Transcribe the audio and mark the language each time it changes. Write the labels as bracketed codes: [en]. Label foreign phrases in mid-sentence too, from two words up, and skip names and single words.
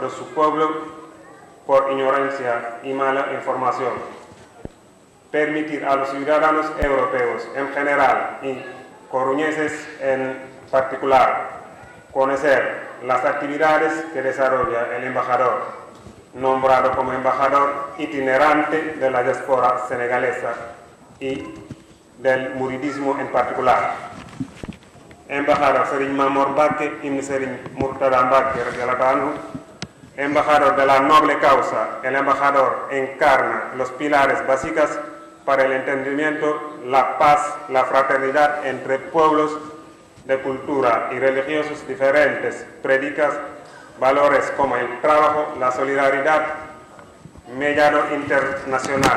[es] de su pueblo por ignorancia y mala información, permitir a los ciudadanos europeos en general y coruñeses en particular conocer las actividades que desarrolla el embajador, nombrado como embajador itinerante de la diáspora senegalesa y del muridismo en particular. Embajador Serigne Mamor Mbacké ibn Serigne Murtada Mbacké [ar] رضي الله عنه, [es] embajador de la noble causa. El embajador encarna los pilares básicos para el entendimiento, la paz, la fraternidad entre pueblos de cultura y religiosos diferentes, predica valores como el trabajo, la solidaridad, mediador internacional.